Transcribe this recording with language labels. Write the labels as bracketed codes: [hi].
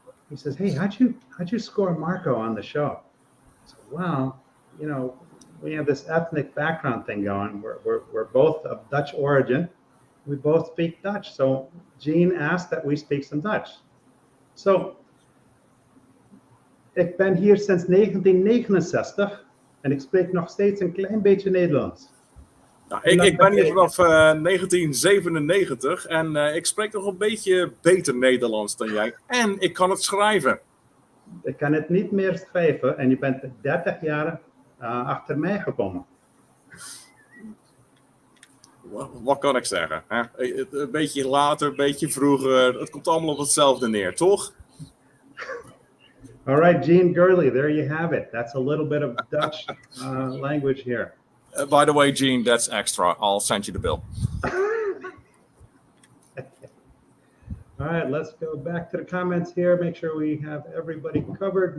[en] He says, hey, how'd you score Marco on the show? I said, well, you know, we have this ethnic background thing going. We're both of Dutch origin. We both speak Dutch. So Gene asked that we speak some Dutch. [nl] So ik ben hier sinds 1969 en ik spreek nog steeds een klein beetje Nederlands. Nou, ik ben hier vanaf 1997 en ik spreek nog een beetje beter Nederlands dan jij. En ik kan het schrijven. Ik kan het niet meer schrijven en je bent 30 jaar achter mij gekomen. Wat kan ik zeggen? Hè? Een beetje later, een beetje vroeger. Het komt allemaal op hetzelfde neer, toch? [en] All right, Gene Gurley, there you have it. That's a little bit of Dutch language here. By the way, Gene, that's extra. I'll send you the bill. All right, let's go back to the comments here. Make sure we have everybody covered.